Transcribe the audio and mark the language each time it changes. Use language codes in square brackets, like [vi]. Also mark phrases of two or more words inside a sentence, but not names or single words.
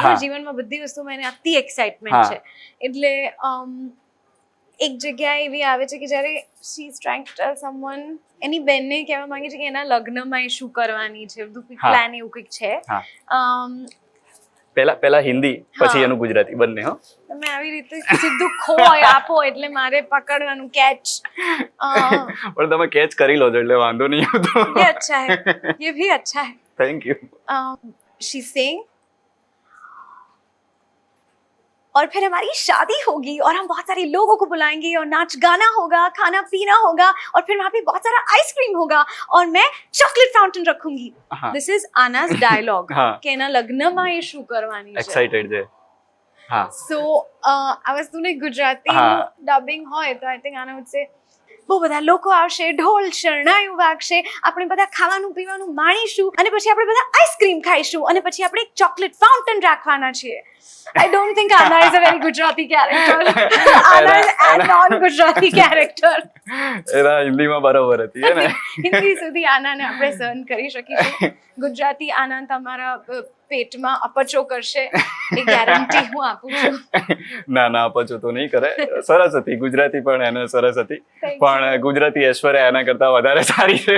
[gu] જીવનમાં બધી વસ્તુમાં એને અતિ એક્સાઇટમેન્ટ છે, એટલે એક જગ્યાએ એવી આવે છે કે જ્યારે [en] she is trying to tell someone, [gu] એની બેનને કહેવા માંગે છે કે એના લગ્નમાં એ શું કરવાની છે, બધું કંઈક પ્લાન એવું કંઈક છે. પહેલા હિન્દી પછી એનું ગુજરાતી બંને. હો તમે આવી રીતે સીધું ખોય આપો એટલે મારે પકડવાનું કેચ. પણ તમે કેચ કરી લો છો એટલે વાંધો નહીં આવતો. [hi] ये अच्छा है, ये भी अच्छा है. [en] thank you. She's saying [hi] और फिर हमारी शादी होगी और हम बहुत सारे लोगों को बुलाएंगे और नाच गाना होगा, खाना पीना होगा और फिर वहाँ पे बहुत सारा आइसक्रीम होगा और मैं [en] chocolate fountain [hi] रखूंगी. [en] This is Anna's dialogue [gu] કે એના લગ્નમાં એ શું કરવાની છે. એક્સાઇટેડ છે. હા. સો આ વસ્તુને ગુજરાતી ડબિંગ હોય તો [en] I think [gu] આના વચ્ચે બહુ બધા લોકો આવશે, ઢોલ શરણાયું વાગશે, આપણે બધા ખાવાનું પીવાનું માણીશું અને પછી આપણે બધા આઈસ્ક્રીમ ખાઈશું અને પછી આપણે એક [en] chocolate fountain [gu] રાખવાના છીએ. [en] I don't think Anna is a very Gujarati character. Anna is a non-Gujarati character. [gu] એના હિન્દીમાં બરાબર હતી ને. હિન્દી સુધી આનાને આપણે સહન કરી શકીશું. ગુજરાતી આના તમારા પેટમાં અપચો કરશે એ ગેરંટી હું આપું છું. ના અપચો તો નહીં કરે. સરસ હતી ગુજરાતી પણ એને સરસ હતી પણ ગુજરાતી ઐશ્વર્યા એના કરતા વધારે સારી છે.